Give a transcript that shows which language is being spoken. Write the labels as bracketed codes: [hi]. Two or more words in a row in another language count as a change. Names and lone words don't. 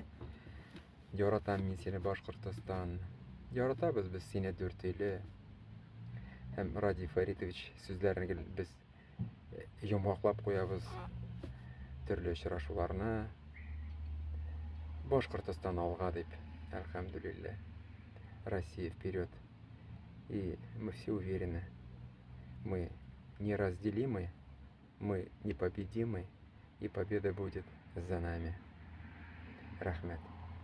[tt] Яратам мин сине, Башкортстан. Яратабыз без сине, Дүртөйле. Һәм Ради Фаритович сүзләрен без йомгаклап куябыз төрле очрашуларны. Башкортстан алга дип, әлхәмдүлилләh. [ru] Россия вперед. И мы все уверены, мы неразделимы, мы непобедимы, и победа будет за нами. Рахмет.